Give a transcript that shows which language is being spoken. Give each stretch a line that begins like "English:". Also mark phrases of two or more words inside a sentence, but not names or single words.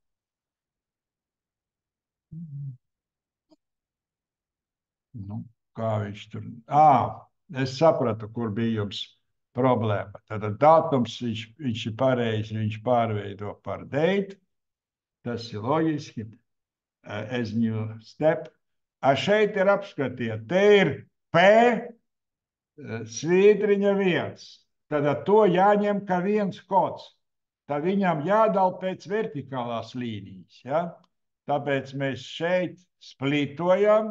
Latvian: Nu, kā viņš tur... Es sapratu, kur bija jums problēma. Tad datums, viņš ir pareizi, viņš pārveido par date. Tas ir loģiski.
English: As new step.
Latvian: Šeit ir apskatiet. Te ir P svītriņa 1. Tad to jāņem kā viens kods. Tad viņam jādala pēc vertikālās līnijas. Ja? Tāpēc mēs šeit splītojam.